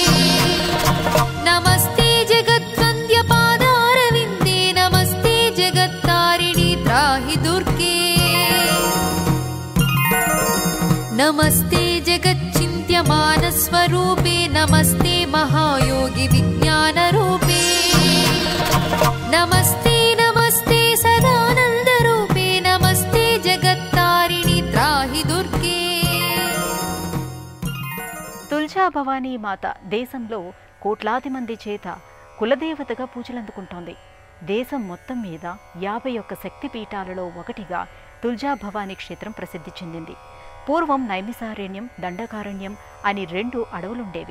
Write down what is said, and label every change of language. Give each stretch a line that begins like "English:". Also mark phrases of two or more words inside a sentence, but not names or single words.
Sanskrit: नमस्ते जगद्वन्द्यपादारविन्दे, नमस्ते जगत्तारिणी त्राहि दुर्गे, नमस्ते जगच्चिन्त्यमानस्वरूपे, नमस्ते महायोगी विज्ञानरूपे, नमस्ते नमस्ते सदानन्दरूपे, नमस्ते जगत्तारिणी त्राहि दुर्गे.
Telugu: తుల్జా భవానీ మాత దేశంలో కోట్లాది మంది చేత కులదేవతగా పూజలందుకుంటోంది. దేశం మొత్తం మీద 51 శక్తి పీఠాలలో ఒకటిగా తుల్జా భవానీ క్షేత్రం ప్రసిద్ధి చెందింది. పూర్వం నైమిసారణ్యం, దండకారణ్యం అని 2 అడవులుండేవి.